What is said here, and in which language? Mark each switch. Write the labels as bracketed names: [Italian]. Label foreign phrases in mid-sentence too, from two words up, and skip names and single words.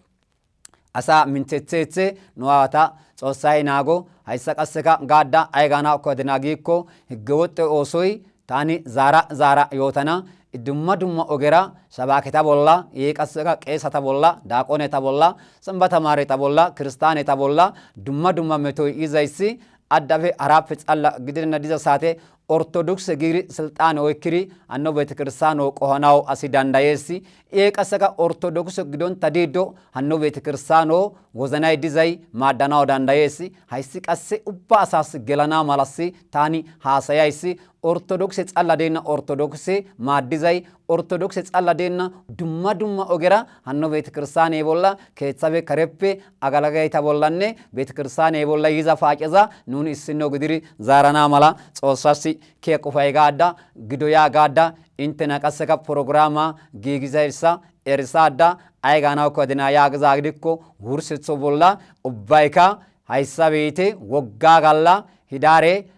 [Wolaytta] asa minthethethe nu aawata Xoossay naago hayssa qasseka gaadda aygana kodina giikko higgewoxxe oosoy tani zaara yootana dumma dumma ogera shabaaketa bolla qasseka qeesata bolla daaqoneta bolla samba tamaareta bolla kiristaaneta bolla dumma metoy izayssi addafe harappe xalla gidina diza saate ortodokse giiri silxaane oykkiri anno beetekirstaano qohanaw asi dandayeessi qasseka ortodokse gidonta diiddo hanno beetekirstaano wozanay dizay maaddanaw dandayeessi hayssi qasse ubba asaas gelana malassi tani haasayayssi ortodokse xalla deenna ortodokse maaddizay ortodokse xalla deenna dumma ogera hanno beetekirstaane bolla keeththabe kareppe agalagayta bollanne beetekirstaane bolla yiza faaceza nuni issino gidiri zaarana mala Xoossasi kee qofay gaadda gidoya gaadda intena qasseka programa giigizayssa erisaadda aygaanaw kodina yaagiza gidikko wursetho bolla ubbayka hayssa beete woggaa galla hidaare